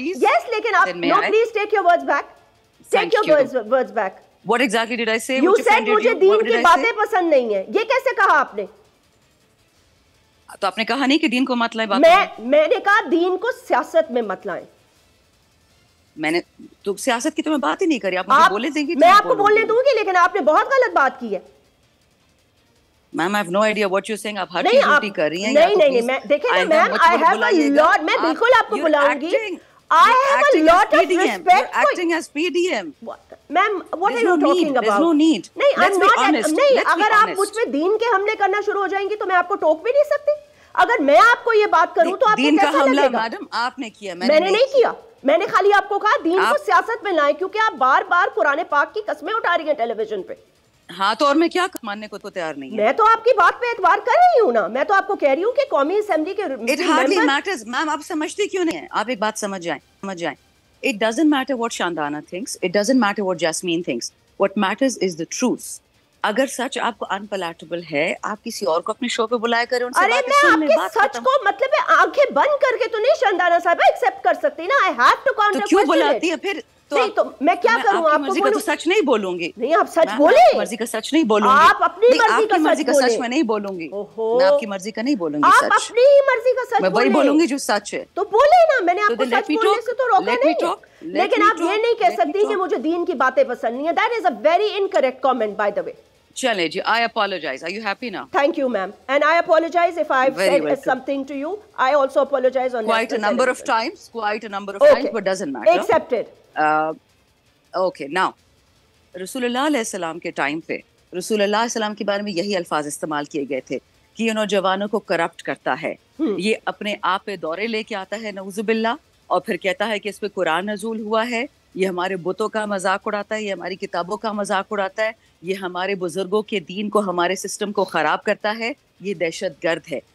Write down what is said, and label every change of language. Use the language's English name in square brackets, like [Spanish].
[English] Yes, لیکن آپ no, please take your words back. Take your words back. What exactly did I say? [Urdu] You said مجھے دین کی باتیں پسند نہیں ہیں. یہ کیسے کہا آپ نے؟ تو آپ نے کہا نہیں کہ دین کو مت لائیں. میں نے کہا دین کو سیاست میں مت لائیں. میں نے تو سیاست کی تو میں بات ہی نہیں کری. آپ مجھے بولے دیں گی, میں آپ کو بولنے دوں گی, لیکن آپ نے بہت غلط بات کی ہے. میم, I have no idea what you're saying. آپ ہر چیز الٹی کر رہی ہیں. نہیں, میں دیکھیں نا میم, I have a lot. میں بالکل آپ کو بلاؤں گی. I have a lot of respect. [English] You're acting as PDM. Ma'am, what are you talking about? There's no need. نہیں, I'm not. [Urdu] نہیں, اگر آپ مجھ پہ دین کے حملے کرنا شروع ہو جائیں گی تو میں آپ کو ٹوک بھی نہیں سکتی. اگر میں آپ کو یہ بات کروں تو آپ کو کیسا لگے گا؟ دین کا حملہ میڈم آپ نے کیا, میں نے نہیں کیا. میں نے خالی آپ کو کہا دین کو سیاست میں لائیں, کیونکہ آپ بار بار قرآن پاک کی قسمیں اٹھا رہی ہیں ٹیلی ویژن پہ. ہاں, تو اور میں کیا ماننے کو تو تیار نہیں. میں تو آپ کی بات پہ اعتبار کر رہی ہوں نا. میں تو آپ کو کہہ رہی ہوں کہ قومی اسمبلی کے [English] It hardly matters. [Urdu] میم, آپ سمجھتی کیوں نہیں ہیں؟ آپ ایک بات سمجھ جائیں. [English] It doesn't matter what Shandana thinks. It doesn't matter what Jasmine thinks. What matters is the truth. [Urdu] اگر سچ آپ کو unpalatable ہے, آپ کسی اور کو اپنے شو پہ بلایا کریں, ان سے باتیں سن لیں. آپ کے سچ کو مطلب ہے آنکھیں بند کر کے تو نہیں شاندانہ صاحب ایکسپٹ کر سکتی نا. [English] I have to counter. [Urdu] تو کیوں بلاتی ہے پھر؟ نہیں تو میں کیا کروں؟ آپ مرضی کا تو سچ نہیں بولوں گی. نہیں, آپ سچ بولیں. مرضی کا سچ نہیں بولوں گی. آپ اپنی مرضی کا سچ میں نہیں بولوں گی. میں آپ کی مرضی کا نہیں بولوں گی. آپ اپنی ہی مرضی کا سچ میں وہی بولوں گی جو سچ ہے. تو بولے نا, میں نے آپ کو سچ بولنے سے تو روکا نہیں. لیکن آپ یہ نہیں کہہ سکتی کہ مجھے دین کی باتیں پسند نہیں ہیں. [English] That is a very incorrect comment, by the way. [Urdu] چلیں جی, I apologize. [English] Are you happy now? Thank you, ma'am. And I apologize if I've said something to you. I also apologize on quite a number of times. Quite a number of times, but doesn't matter. Accepted. [Urdu] Okay, now رسول اللہ علیہ السلام کے time پہ رسول اللہ علیہ السلام کے بارے میں یہی الفاظ استعمال کیے گئے تھے کہ یہ نوجوانوں کو کرپٹ کرتا ہے, یہ اپنے آپ پہ دورے لے کے آتا ہے نعوذ باللہ, اور پھر کہتا ہے کہ اس پہ قرآن نزول ہوا ہے, یہ ہمارے بتوں کا مذاق اڑاتا ہے, یہ ہماری کتابوں کا مذاق اڑاتا ہے, یہ ہمارے بزرگوں کے دین کو, ہمارے سسٹم کو خراب کرتا ہے, یہ دہشت گرد ہے.